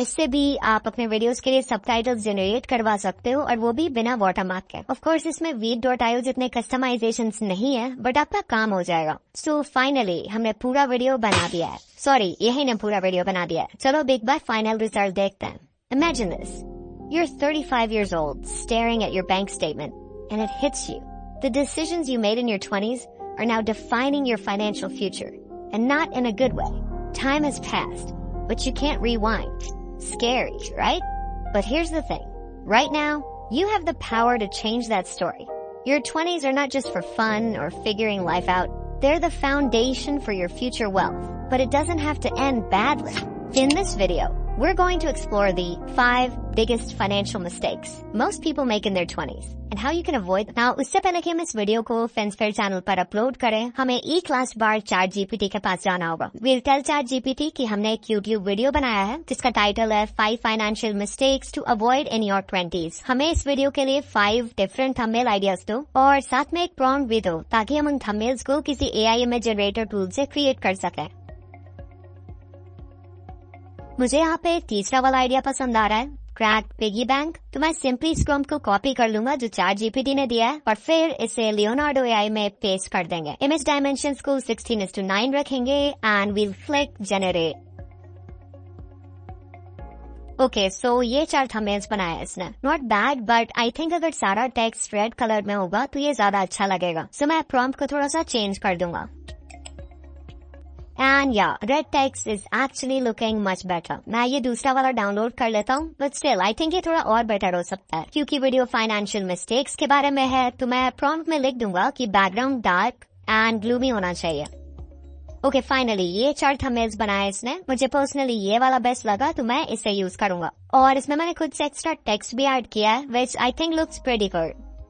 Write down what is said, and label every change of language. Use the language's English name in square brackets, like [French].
[Hindi] इससे भी आप अपने वीडियोस के लिए सबटाइटल्स जनरेट करवा सकते हो और वो भी बिना वाटरमार्क के। ऑफ कोर्स इसमें beat.io जितने कस्टमाइजेशंस नहीं है, बट आपका काम हो जाएगा। सो फाइनली हमने पूरा वीडियो बना दिया है। सॉरी, यही ने पूरा वीडियो बना दिया है। चलो एक बार फाइनल रिजल्ट देखते हैं। [English] Imagine this. You're 35 years old, staring at your bank statement, and it hits you. The decisions you made in your 20s are now defining your financial future, and not in a good way. Time has passed, but you can't rewind. Scary, right? But here's the thing. Right now, you have the power to change that story. Your 20s are not just for fun or figuring life out. They're the foundation for your future wealth. But it doesn't have to end badly. In this video, we're going to explore the 5 biggest financial mistakes most people make in their 20s and how you can avoid them. [Hindi] Now, उससे पहले कि हम इस video को FinSphere channel पर upload करें, हमें एक लास्ट बार ChatGPT के पास जाना होगा। [English] We'll tell [Hindi] ChatGPT कि हमने एक YouTube वीडियो बनाया है जिसका टाइटल है [English] 5 financial mistakes to avoid in your 20s। [Hindi] हमें इस वीडियो के लिए 5 different thumbnail आइडियाज दो और साथ में एक प्रॉम्प्ट भी दो ताकि हम उन थंबनेल्स को किसी AI इमेज जनरेटर टूल से क्रिएट कर सकें। मुझे यहाँ पे तीसरा वाला आइडिया पसंद आ रहा है, क्रैक पिगी बैंक। तो मैं सिंपली इस प्रॉम्प्ट को कॉपी कर लूंगा जो ChatGPT ने दिया है और फिर इसे लियोनार्डो AI में पेस्ट कर देंगे। इमेज डायमेंशंस को 16:9 रखेंगे [English] And we'll click generate. [Hindi] Okay, सो ये 4 थंबनेल्स बनाया है इसने। [English] not bad, but I think [Hindi] अगर सारा टेक्स्ट रेड कलर में होगा तो ये ज्यादा अच्छा लगेगा। सो मैं प्रॉम्प्ट को थोड़ा सा चेंज कर दूंगा। [English] And yeah, red text is actually looking much better. [Hindi] मैं ये दूसरा वाला डाउनलोड कर लेता हूँ, [English] but still I think [Hindi] ये थोड़ा और बेटर हो सकता है। क्योंकि वीडियो फाइनेंशियल मिस्टेक्स के बारे में है तो मैं प्रॉम्प्ट में लिख दूंगा कि बैकग्राउंड डार्क एंड ग्लूमी होना चाहिए। ओके, फाइनली ये 4 थंबनेल्स बनाए इसने। मुझे पर्सनली ये वाला बेस्ट लगा तो मैं इसे यूज करूंगा और इसमें मैंने खुद से एक्स्ट्रा टेक्स्ट भी ऐड किया है [English] which I think looks pretty good.